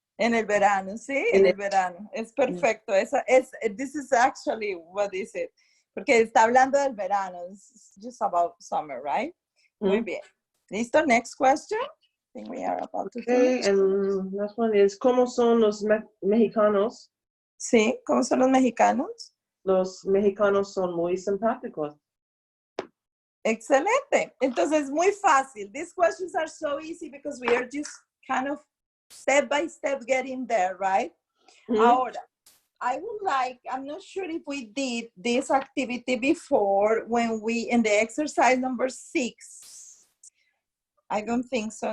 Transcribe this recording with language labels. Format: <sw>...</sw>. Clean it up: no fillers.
<es>En el verano, sí, en el verano. Es perfecto.</es> <en>This is actually what is it.</en> <es>Porque está hablando del verano.</es> <en>It's just about summer, right?</en> <es>Muy bien. ¿Listo?</es> <en>Next question. I think we are about to finish. And last one is,</en> <es>¿cómo son los mexicanos? Sí, ¿cómo son los mexicanos? Los mexicanos son muy simpáticos. Excelente. Entonces, muy fácil.</es> <en>These questions are so easy because we are just kind of step by step getting there, right? Ahora, I would like, I'm not sure if we did this activity before when we, in the exercise number 6. I don't think so.</en>